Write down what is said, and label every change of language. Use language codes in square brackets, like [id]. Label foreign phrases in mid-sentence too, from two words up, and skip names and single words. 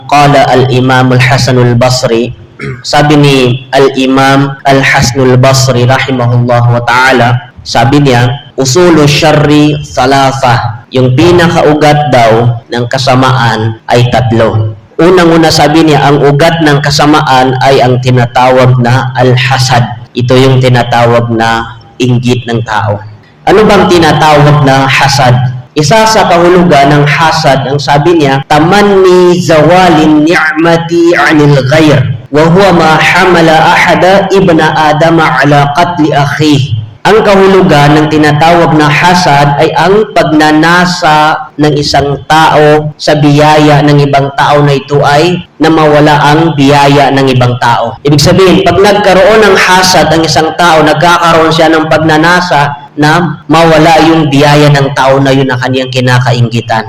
[ar] قال الإمام الحسن البصري, [tl] sabi ni al-Imam al-Hasan al-Basri [ar] رحمه الله وتعالى, [tl] sabi niya, [ar] أصول الشر ثلاثة, [tl] yung pinakaugat daw ng kasamaan ay tatlo. Unang-una sabi niya, ang ugat ng kasamaan ay ang tinatawag na al-hasad. Ito yung tinatawag na inggit ng tao. Ano bang tinatawag na hasad? Isa sa kahulugan ng hasad, ang sabi niya, [ar] تمني زوال نعمة عن الغير وهو ما حمل أحد ابن آدم على قتل أخيه. [tl] Ang kahulugan ng tinatawag na hasad ay ang pagnanasa ng isang tao sa biyaya ng ibang tao na ito ay na mawala ang biyaya ng ibang tao. Ibig sabihin, pag nagkaroon ng hasad ang isang tao, nagkakaroon siya ng pagnanasa na mawala yung biyaya ng tao na yun na kanyang kinakainggitan.